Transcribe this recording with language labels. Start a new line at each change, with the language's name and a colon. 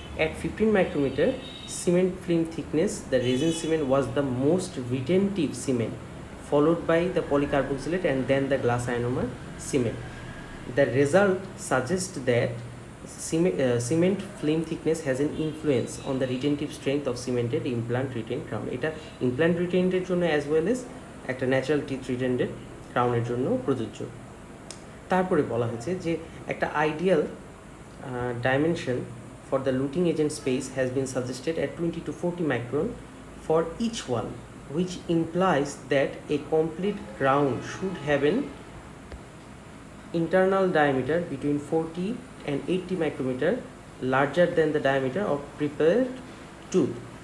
English: At 15 micrometer cement film thickness, the resin cement was the most retentive cement, followed by the polycarboxylate and then the glass ionomer cement. The result suggests that cement film thickness has an influence on the retentive strength of cemented implant retained crown.
Bangla: এটা implant retained এর জন্য
English: as well as
Bangla: একটা natural teeth retained ক্রাউনের জন্য প্রযোজ্য। তারপরে বলা হয়েছে যে একটা
English: Ideal dimension for the luting agent space has been suggested at 20 to 40 micron for each one, which implies that a complete crown should have an internal diameter between 40 and 80 micrometer larger than the diameter of prepared tooth.